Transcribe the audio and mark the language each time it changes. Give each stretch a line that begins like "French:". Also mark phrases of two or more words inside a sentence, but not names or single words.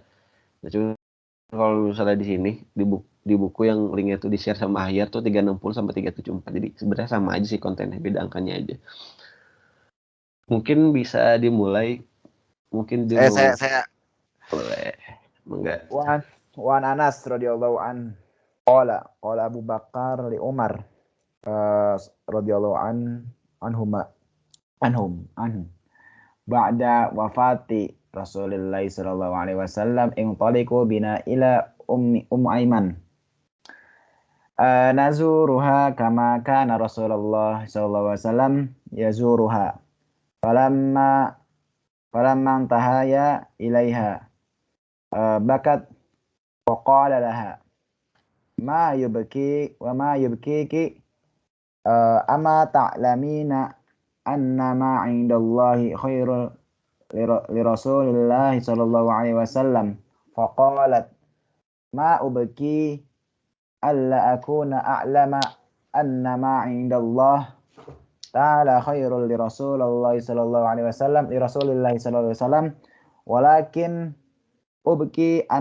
Indonesian: Nah, cuma kalau misalnya di sini di buku yang linknya itu di-share sama Ahyar tuh 360 sampai 374. Jadi sebenarnya sama aja sih kontennya, beda angkanya aja. Mungkin bisa dimulai. Mungkin dia Saya boleh. Enggak.
Arabic: وعن أنس رضي الله عن. قال أبو بكر لعمر رضي الله عنهم. بعد وفاة رسول الله صلى الله عليه وسلم انطلقوا بنا إلى أيمن نزورها كما كان رسول الله صلى الله عليه وسلم يزورها فلما انتهيا إليها بكت وقال لها ما يبكيك أما تعلمين أن ما عند الله خير لرسول الله صلى الله عليه وسلم فقالت ما أبكي ألا أكون أعلم أن ما عند الله تعالى خير لرسول الله صلى الله عليه وسلم لرسول الله صلى الله عليه وسلم ولكن أبكي